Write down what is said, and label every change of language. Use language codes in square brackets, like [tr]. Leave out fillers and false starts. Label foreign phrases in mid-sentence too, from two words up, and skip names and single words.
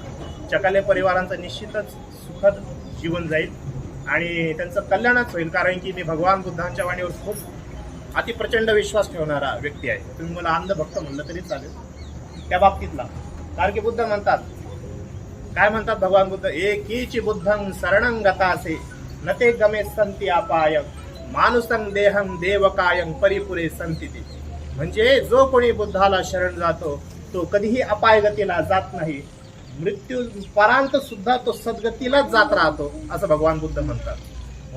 [mr] चकाले परिवारांचं निश्चितच सुखद जीवन जाईल आणि त्यांचं कल्याणच होईल. कारण की मी भगवान बुद्धांच्या वाणीवर खूप अतिप्रचंड विश्वास ठेवणारा व्यक्ती आहे. तुम्ही मला अंधभक्त म्हणलं तरी चालेल त्या बाबतीतला. कारण की बुद्ध म्हणतात, काय म्हणतात भगवान बुद्ध, [pi] एकीची बुद्धं शरणं गतासे न ते गमे संती अपाय मानुसं देहं देवकायं परिपुरे संती. [mr] म्हणजे जो कोणी बुद्धाला शरण जातो तो कधीही अपायगतीला जात नाही, मृत्यू परांत सुद्धा तो सद्गतीलाच जात राहतो, असं भगवान बुद्ध म्हणतात.